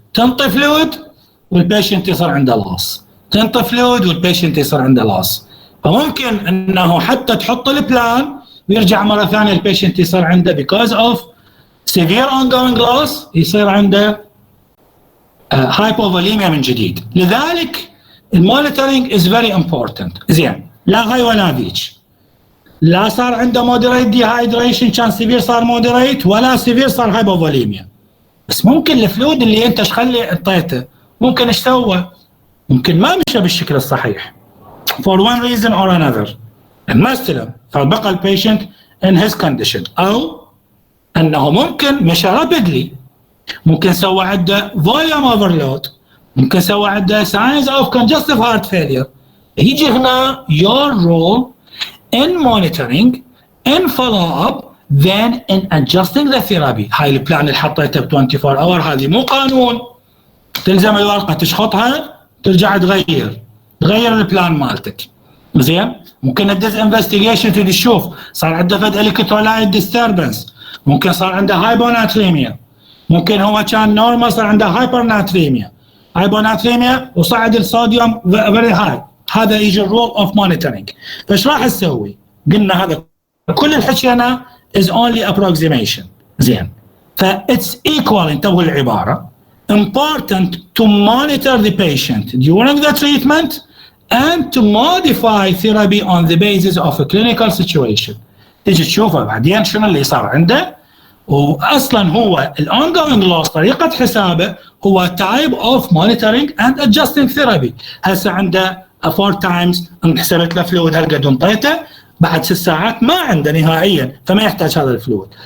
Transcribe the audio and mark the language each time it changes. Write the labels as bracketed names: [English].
[Arabic] تنطي فلويد والبيشنت يصير عنده لاص، تنطي فلويد والبيشنت يصير عنده لاص. فممكن انه حتى تحط البلان ويرجع مره ثانيه البيشنت يصير عنده [English] because of severe ongoing loss [Arabic] يصير عنده hypovolemia من جديد. لذلك [English] المونيتورينج is very important. [Arabic] زين، لا هاي ولا ذيك، لا صار عنده [English] moderate dehydration [Arabic] كان سيفير صار moderate، ولا سيفير صار hypovolemia. بس ممكن الفلويد اللي انت ايش خلي اعطيته ممكن ايش سوى؟ ممكن ما مشى بالشكل الصحيح [English] for one reason or another، [Arabic] ما استلم فبقى البيشنت [English] in his condition، [Arabic] او انه ممكن مشى rapidly، ممكن سوى عنده [English] volume overload، [Arabic] ممكن سوى عنده [English] signs of congestive heart failure. يجي هنا your role in monitoring in follow up then in adjusting the therapy. [Arabic] هاي البلان اللي حطيته ب 24 hour هذه مو قانون، تلزم الورقه تشخطها ترجع تغير البلان مالتك. زين ممكن تدز انفستيجيشن تشوف صار عنده فد الكترولايت ديستربنس، ممكن صار عنده هايبوناتريميا، ممكن هو كان نورمال صار عنده هايبوناتريميا وصعد الصوديوم فيري هاي. هذا يجي الرول اوف مونيتورنج. فايش راح تسوي؟ قلنا هذا كل اللي حكينا [English] is only approximation. [Arabic] زين فاتس ايكوال انتبهوا العباره [English] important to monitor the patient during the treatment and to modify therapy on the basis of a clinical situation. [Arabic] تيجي تشوفه بعدين شنو اللي صار عنده، واصلا هو [English] ongoing loss [Arabic] طريقه حسابه هو [English] type of monitoring and adjusting therapy. [Arabic] هسه عنده 4 times انحسبت له فلويد هالقد انطيته، بعد 6 ساعات ما عنده نهائيا فما يحتاج هذا الفلويد.